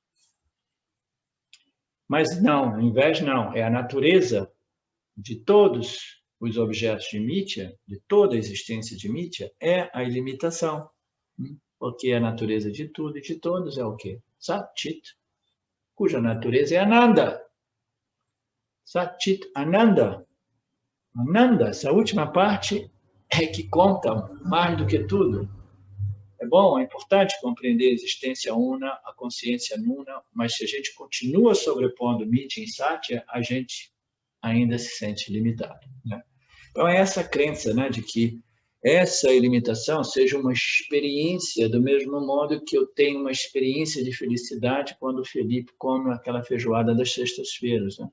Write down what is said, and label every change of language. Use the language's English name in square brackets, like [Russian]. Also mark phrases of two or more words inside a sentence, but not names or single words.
[Portuguese] Mas não, ao invés não, é a natureza de todos os objetos de Mitya, de toda a existência de Mitya, é a ilimitação. Porque a natureza de tudo e de todos é o quê? Sat-Chit, cuja natureza é Ananda. [Sanskrit] Sat-Chit Ananda. [Portuguese] Ananda, essa última parte é que conta mais do que tudo. É bom, é importante compreender a existência una, a consciência nuna, mas se a gente continua sobrepondo Mitya em Satya, a gente ainda se sente limitado, né? Então, é essa crença, né, de que essa ilimitação seja uma experiência, do mesmo modo que eu tenho uma experiência de felicidade quando o Felipe come aquela feijoada das sextas-feiras, né?